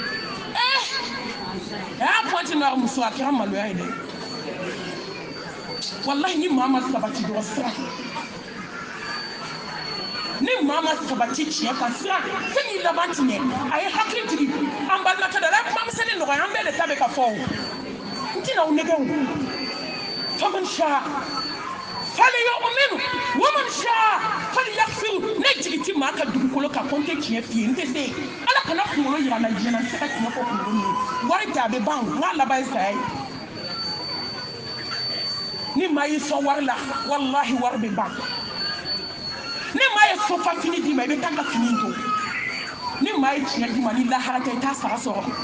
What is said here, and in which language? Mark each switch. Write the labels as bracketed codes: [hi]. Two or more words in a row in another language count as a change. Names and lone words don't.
[bm] Pointe Noire muso a kɛra maloya ye dɛ wallahi ni mama sabati do sira ni mama sabati tiɲɛ kan sira fɛn y'i laban tiɲɛ a ye hakili jigi an balimakɛ dɔ la kuma misɛnnin nɔgɔya an bɛɛ de ta bɛ ka fɔ o n tɛna o nɛgɛ o [ar] فمن شاء فليؤمن ومن شاء فليكفر [bm] ne jigi ti maa ka dugukolo kan ko n tɛ tiɲɛ f'i ye n tɛ se ala kana kunkolo yira n na diɲɛ na n tɛ se ka tiɲɛ fɔ kunkolo min ye wari tɛ a bɛ ban n k'a laban ye saya ye ni maa y'i sɔn wari la wallahi wari bɛ ban ni maa ye sofa fini d'i ma i bɛ taa ka fini to ni maa ye tiɲɛ d'i ma ni lahara tɛ i t'a sara sɔrɔ